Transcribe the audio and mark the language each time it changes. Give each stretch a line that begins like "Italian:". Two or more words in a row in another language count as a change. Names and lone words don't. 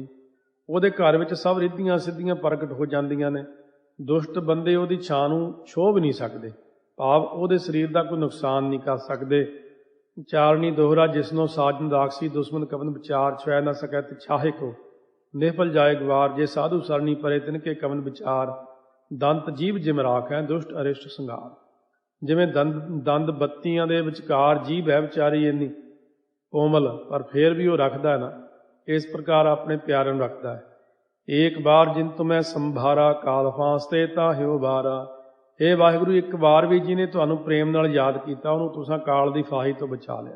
Punjabi: ਉਹਦੇ ਘਰ ਵਿੱਚ ਸਭ ਰਿੱਧੀਆਂ ਸਿੱਧੀਆਂ ਪ੍ਰਗਟ ਹੋ ਜਾਂਦੀਆਂ ਨੇ। ਦੁਸ਼ਟ ਬੰਦੇ ਉਹਦੀ ਛਾਂ ਨੂੰ ਛੋਹ ਵੀ ਨਹੀਂ ਸਕਦੇ, ਭਾਵ ਉਹਦੇ ਸਰੀਰ ਦਾ ਕੋਈ ਨੁਕਸਾਨ ਨਹੀਂ ਕਰ ਸਕਦੇ। ਚਾਰਣੀ ਦੋਹਰਾ ਜਿਸਨੋਂ ਸਾਜਨ ਰਾਖਸੀ ਦੁਸ਼ਮਨ ਕਵਨ ਵਿਚਾਰ ਛੁਐ ਨਾ ਸਕੈ ਤੇ ਛਾਹੇ ਕੋ। ਨਿਫਲ ਜਾਏ ਗਵਾਰ, ਜੇ ਸਾਧੂ ਸਰਨੀ ਪਰੇ ਤਿਨਕੇ ਕਵਨ ਵਿਚਾਰ। ਦੰਤ ਜੀਭ ਜਿਮ ਰਾਖੈ ਦੁਸ਼ਟ ਅਰਿਸ਼ਟ ਸੰਗਾਰ। ਜਿਵੇਂ ਦੰਦ ਬੱਤੀਆਂ ਦੇ ਵਿਚਕਾਰ ਜੀਭ ਹੈ ਵਿਚਾਰੀ ਇੰਨੀ ਕੋਮਲ, ਪਰ ਫੇਰ ਵੀ ਉਹ ਰੱਖਦਾ ਹੈ ਨਾ, ਇਸ ਪ੍ਰਕਾਰ ਆਪਣੇ ਪਿਆਰਿਆਂ ਨੂੰ ਰੱਖਦਾ ਹੈ। ਏਕ ਬਾਰ ਜਿਨ ਤੁਮੈ ਸੰਭਾਰਾ, ਕਾਲ ਫਾਂਸਤੇ ਤਾਹਿਓ ਬਾਰਾ। ਇਹ ਵਾਹਿਗੁਰੂ, ਇੱਕ ਵਾਰ ਵੀ ਜਿਹਨੇ ਤੁਹਾਨੂੰ ਪ੍ਰੇਮ ਨਾਲ ਯਾਦ ਕੀਤਾ, ਉਹਨੂੰ ਤੁਸੀਂ ਕਾਲ ਦੀ ਫਾਹੀ ਤੋਂ ਬਚਾ ਲਿਆ।